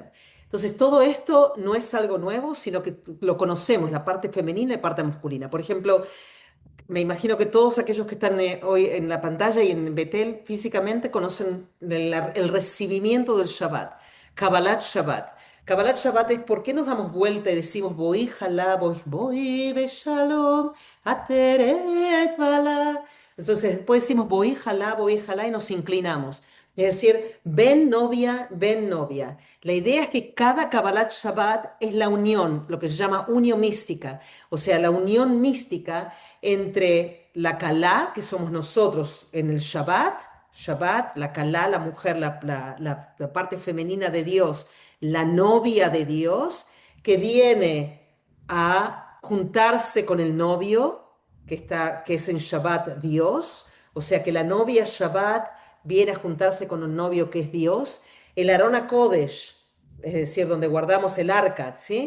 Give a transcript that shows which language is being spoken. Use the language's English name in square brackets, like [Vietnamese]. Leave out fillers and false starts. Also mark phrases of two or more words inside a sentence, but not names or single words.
[Spanish] Entonces, todo esto no es algo nuevo, sino que lo conocemos, la parte femenina y la parte masculina. Por ejemplo, me imagino que todos aquellos que están hoy en la pantalla y en Betel físicamente conocen el recibimiento del Shabbat, [Hebrew] קבלת שבת. קבלת שבת [Spanish] es por qué nos damos vuelta y decimos [Hebrew] בואי כלה, בואי בשלום, עטרת בעלה. [Spanish] Entonces después decimos [Hebrew] בואי כלה [Spanish] y nos inclinamos. Es decir, ven novia. La idea es que cada [Hebrew] קבלת שבת [Spanish] es la unión, lo que se llama unión mística, o sea, la unión mística entre la Kalá, que somos nosotros en el Shabbat, la Kalá, la mujer, la parte femenina de Dios, la novia de Dios, que viene a juntarse con el novio, que es en Shabbat Dios, o sea que la novia Shabbat viene a juntarse con un novio que es Dios, el [Hebrew] ארון קודש, [Spanish] es decir, donde guardamos el arca, ¿sí?